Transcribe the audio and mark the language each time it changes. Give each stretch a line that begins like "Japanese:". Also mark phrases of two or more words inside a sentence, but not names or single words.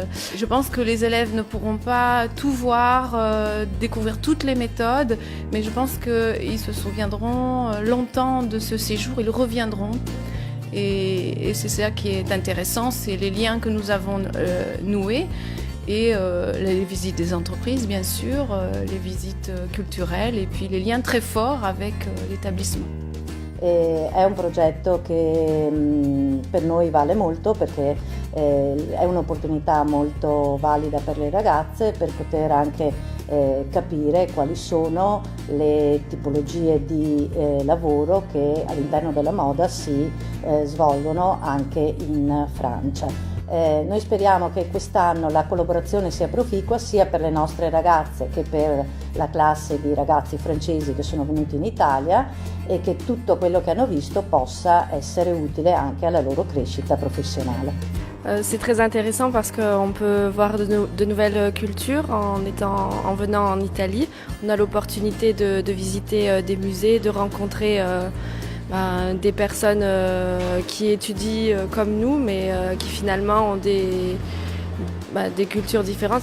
French: Je pense que les élèves ne pourront pas tout voir, découvrir toutes les méthodes, mais je pense qu'ils se souviendront longtemps de ce séjour, ils reviendront. Et c'est ça qui est intéressant, c'est les liens que nous avons noués. Et les visites des entreprises, bien sûr, les visites culturelles et puis les liens très forts avec l'établissement.
Italian: È un progetto che per noi vale molto perché è un'opportunità molto valida per le ragazze per poter anche capire quali sono le tipologie di lavoro che all'interno della moda si svolgono anche in Francia. Noi speriamo che quest'anno la collaborazione sia proficua sia per le nostre ragazze che per la classe di ragazzi francesi che sono venuti in Italia e che tutto quello che hanno visto possa essere utile anche alla loro crescita professionale.
French: C'est très intéressant parce qu'on peut voir de nouvelles cultures en venant en Italie. On a l'opportunité de visiter des musées, de rencontrer des personnes qui étudient comme nous, mais qui finalement ont des cultures différentes.